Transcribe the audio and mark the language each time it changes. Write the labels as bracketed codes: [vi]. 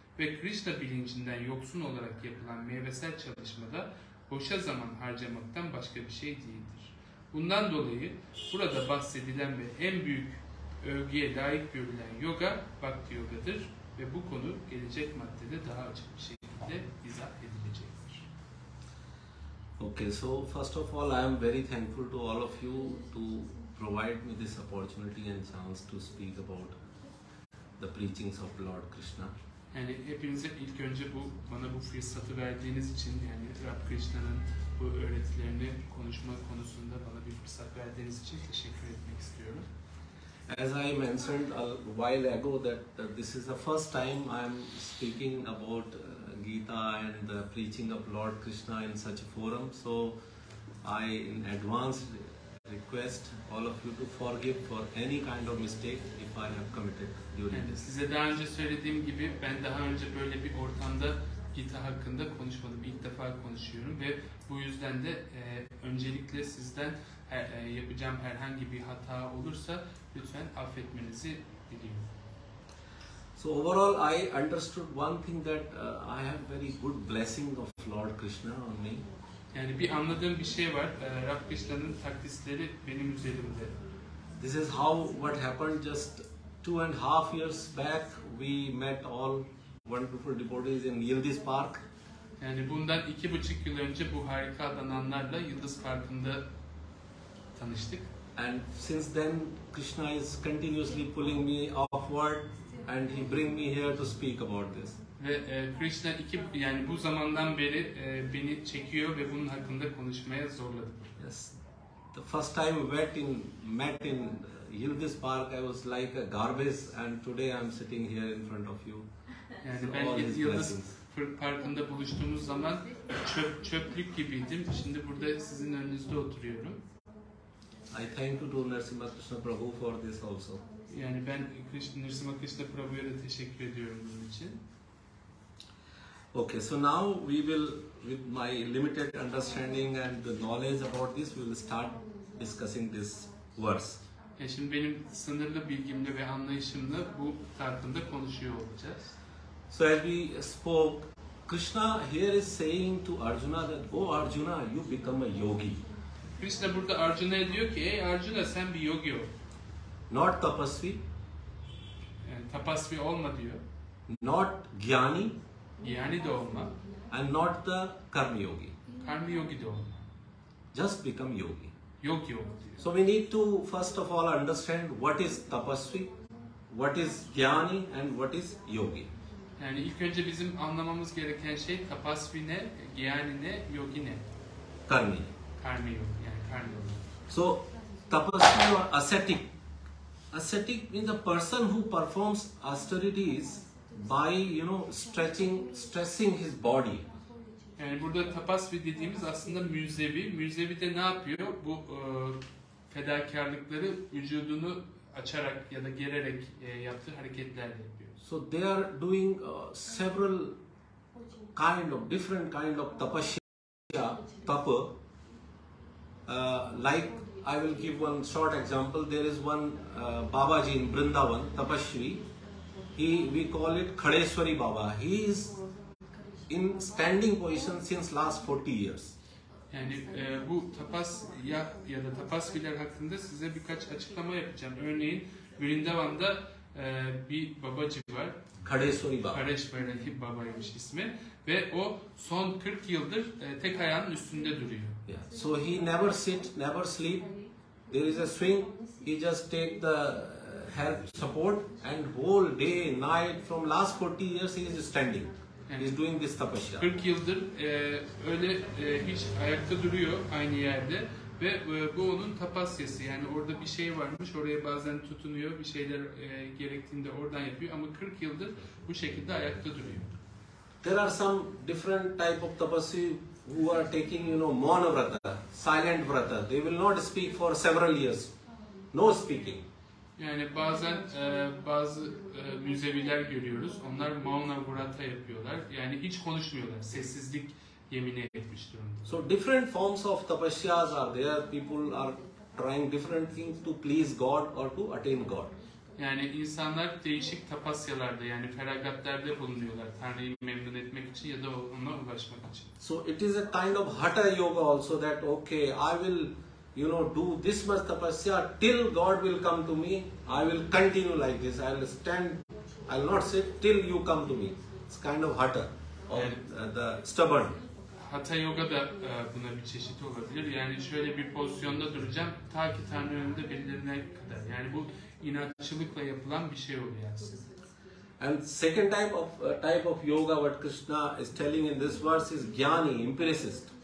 [tr] Ve Krishna bilincinden yoksun olarak yapılan meyvesel çalışmada boşa zaman harcamaktan başka bir şey değildir. Bundan dolayı burada bahsedilen ve en büyük övgüye layık görülen yoga Bhakti yogadır ve bu konu gelecek maddede daha açık bir şekilde izah edilecektir. [en] Okay, so first of all, I am very thankful to all of you to provide me this opportunity and chance to speak about the preachings of Lord Krishna. [tr] Yani hepinize ilk önce bana bu fırsatı verdiğiniz için yani Rab Krishna'nın bu öğretilerini konuşma konusunda bana bir fırsat verdiğiniz için teşekkür etmek istiyorum. [en] As I mentioned a while ago that this is the first time I am speaking about Gita and the preaching of Lord Krishna in such a forum, so I in advance request all of you to forgive for any kind of mistake if I have committed during [tr] Yani [en] this. [tr] size daha önce söylediğim gibi ben daha önce böyle bir ortamda Gita hakkında konuşmadım. İlk defa konuşuyorum ve bu yüzden de öncelikle sizden yapacağım herhangi bir hata olursa lütfen affetmenizi diliyorum. [en] So overall I understood one thing that I have very good blessing of Lord Krishna on me. [tr] Yani bir anladığım bir şey var. Rab Krishna'nın takdisleri benim üzerimde. [en] This is how what happened just 2.5 years back. We met all wonderful devotees in Yildiz Park. [tr] Yani bundan 2,5 yıl önce bu harika adananlarla Yıldız Parkı'nda tanıştık. [en] And since then Krishna is continuously pulling me upward and he bring me here to speak about this. [tr] Ve Krishna yani bu zamandan beri beni çekiyor ve bunun hakkında konuşmaya zorladı. [en] Yes, the first time we met in Yildiz Park, I was like a garbage, and today I am sitting here in front of you. [tr] Yani [en] So [tr] ben [en] all his [tr] Yıldız [en] blessings. [tr] Parkı'nda buluştuğumuz zaman çöplük gibiydim. Şimdi burada sizin önünüzde oturuyorum. [en] I thank you to Nrsimha Krishna Prabhu for this also. [tr] Yani ben Nrsimha Krishna Prabhu'ya da teşekkür ediyorum bunun için. [en] Okay, so now we will, with my limited understanding and the knowledge about this, we will start discussing this verse. [tr] Şimdi benim sınırlı bilgimle ve anlayışımla bu hakkında konuşuyor olacağız. [en] So as we spoke, Krishna here is saying to Arjuna that, "Oh Arjuna, you become a yogi." [tr] Krishna burada Arjuna'ya diyor ki, ey Arjuna sen bir yogi ol. [en] Not tapasvi, [tr] Yani tapasvi olma diyor. [en] not jnāni, [tr] Yani de olma. [en] and not the karmibhyaś. [tr] Karmibhyaś de olma. [en] Just become yogi. [tr] Yogi ol diyor. [en] So we need to first of all understand what is tapasvi, what is jnāni, and what is yogi. [tr] Yani ilk önce bizim anlamamız gereken şey tapasvi ne, gyani ne, yogi ne? [en] Karmi. [tr] Karmi yogi yani karmi yogi. [en] So tapasvi or ascetic. Ascetic means a person who performs austerities by stressing his body. [tr] Yani burada tapasvi dediğimiz aslında münzevi. Münzevi de ne yapıyor? Bu fedakarlıkları vücudunu açarak ya da gererek yaptığı hareketlerle yapıyor. [en] So they are doing several different kind of tapasya, tapa. Like I will give one short example. There is one Babaji in Vrindavan, tapasvi. We call it Khadeshwari Baba. He is in standing position since last 40 years. [tr] Yani bu ya da tapasviler hakkında size birkaç açıklama yapacağım. Örneğin Vrindavan'da bir babacı var. Khadeshwari Baba. Khadeshwari Baba'ymış ismi. Ve o son 40 yıldır tek ayağının üstünde duruyor. [en] Yeah. So he never sit, never sleep, there is a swing, he just take the help, support, and whole day, night, from last 40 years he is standing. He is doing this tapasya. [tr] 40 yıldır öyle hiç ayakta duruyor aynı yerde ve bu onun tapasyası. Yani orada bir şey varmış, oraya bazen tutunuyor, bir şeyler gerektiğinde oradan yapıyor ama 40 yıldır bu şekilde ayakta duruyor. [en] There are some different type of tapasvi who are taking, mauna vrata, silent vrata. They will not speak for several years. No speaking. [tr] Yani bazen bazı münzeviler görüyoruz. Onlar mauna vrata yapıyorlar. Yani hiç konuşmuyorlar. Sessizlik yemini etmiş durumda. [en] So different forms of tapasyas are there. People are trying different things to please God or to attain God. [tr] Yani insanlar değişik tapasyalarda yani feragatlarda bulunuyorlar. Tanrı'yı memnun etmek için ya da ona ulaşmak için. [en] So it is a kind of hatha yoga also, that okay, I will do this much tapasya till God will come to me. I will continue like this. I will stand, I will not sit till you come to me. It's kind of hatha, or the stubborn. [tr] Hatha yoga da buna bir çeşit olabilir. Yani şöyle bir pozisyonda duracağım ta ki Tanrı önünde belirlenene kadar. Yani bu inatçılıkla yapılan bir şey oluyor aslında. [en] And second type of yoga what Krishna is telling in this verse is jnāni, empiricist.